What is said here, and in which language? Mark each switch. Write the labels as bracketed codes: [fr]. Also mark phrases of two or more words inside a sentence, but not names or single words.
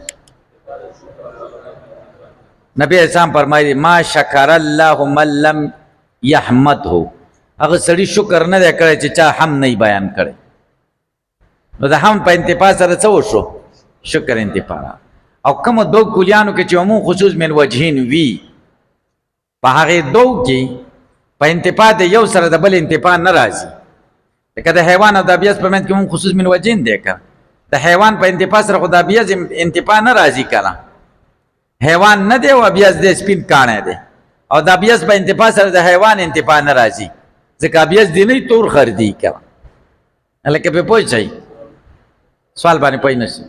[ps] نبی اسلام فرمایي [ar] ما شکر الله من لم یحمده، [ps] هغه سړي شکر نه دی کړی چې چا حمد نه بیان کړی. نو د حمد په انتفاع سره څه وشو؟ شکر انتفاع. او کوم دو کلیانو کې چې [ar] عموم خصوص من وجهین [ps] وي، په هغې دو کې په انتفاع د یو سره د بل انتفاع نه راځي. لکه د حیوان او د ابیض په منځ کې [ar] عموم خصوص من وجهین [ps] دی که د حیوان په انتفاع سره خو د ابیض انتفاع نه راځي که نه. حیوان نه دی او ابیض دی، سپین کاڼی دی، او د ابیض په انتفاع سره د حیوان انتفاع نه راځي ځکه ابیض دی نه تور خر دی که. لکه پې پوه شئ؟ سوال باندې پوه نه شي.